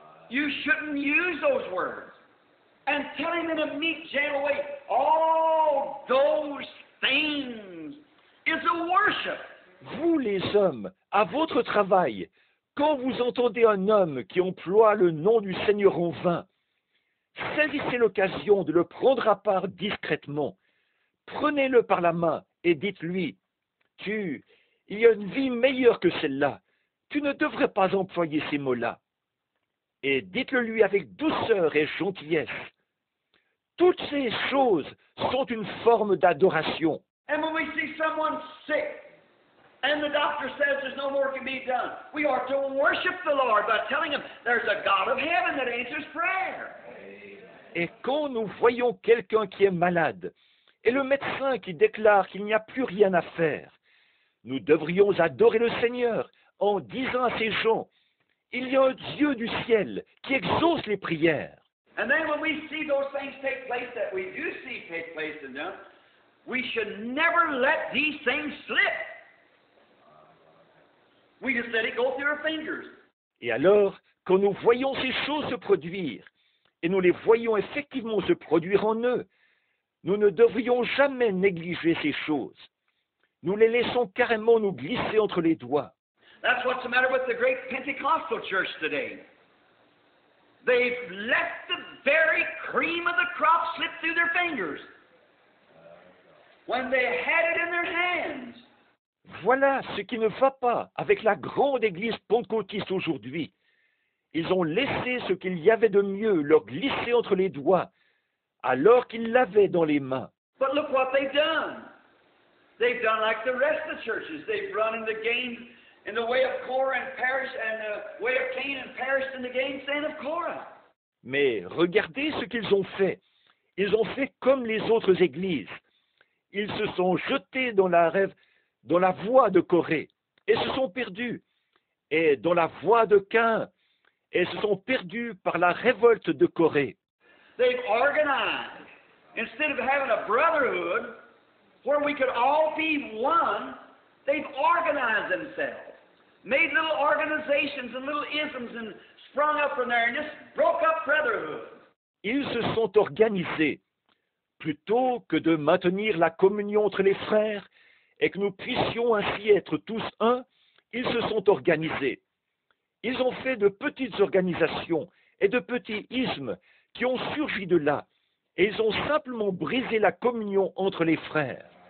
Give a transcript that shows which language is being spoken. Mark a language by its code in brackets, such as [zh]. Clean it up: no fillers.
[en] You shouldn't use those words. And tell him in a meek, gentle way, all those things is a worship. [fr] Vous, les hommes, à votre travail, quand vous entendez un homme qui emploie le nom du Seigneur en vain, saisissez l'occasion de le prendre à part discrètement. Prenez-le par la main et dites-lui, il y a une vie meilleure que celle-là. Tu ne devrais pas employer ces mots-là. Et dites-le lui avec douceur et gentillesse. Toutes ces choses sont une forme d'adoration. [en] And when we see someone sick, and the doctor says there's no more can be done, we are to worship the Lord by telling him there's a God of heaven that answers prayer. [fr] Et quand nous voyons quelqu'un qui est malade, et le médecin qui déclare qu'il n'y a plus rien à faire. Nous devrions adorer le Seigneur en disant à ces gens, il y a un Dieu du ciel qui exauce les prières. [en] And then when we see those things take place that we do see take place in them, we should never let these things slip. We just let it go through our fingers. [fr] Et alors, quand nous voyons ces choses se produire, et nous les voyons effectivement se produire en eux, nous ne devrions jamais négliger ces choses. Nous les laissons carrément nous glisser entre les doigts. [en] That's what's the matter with the great Pentecostal church today. They've let the very cream of the crop slip through their fingers when they had it in their hands. [fr] Voilà ce qui ne va pas avec la grande église pentecôtiste aujourd'hui. Ils ont laissé ce qu'il y avait de mieux leur glisser entre les doigts, alors qu'ils l'avaient dans les mains. [en] But look what they've done. They've done like the rest of the churches. They've run in the game in the way of Korah and perished, and the way of Cain and perished in the gainsaying of Korah. [fr] Mais regardez ce qu'ils ont fait. Ils ont fait comme les autres églises. Ils se sont jetés dans la voie de Corée et se sont perdus. Et dans la voie de Caïn et se sont perdus par la révolte de Corée. [en] They've organized. Instead of having a brotherhood where we could all be one, they've organized themselves, made little organizations and little isms and sprung up from there and just broke up brotherhood. [fr] Ils se sont organisés. Plutôt que de maintenir la communion entre les frères et que nous puissions ainsi être tous un, ils se sont organisés. Ils ont fait de petites organisations et de petits ismes qui ont surgi de là, et ils ont simplement brisé la communion entre les frères.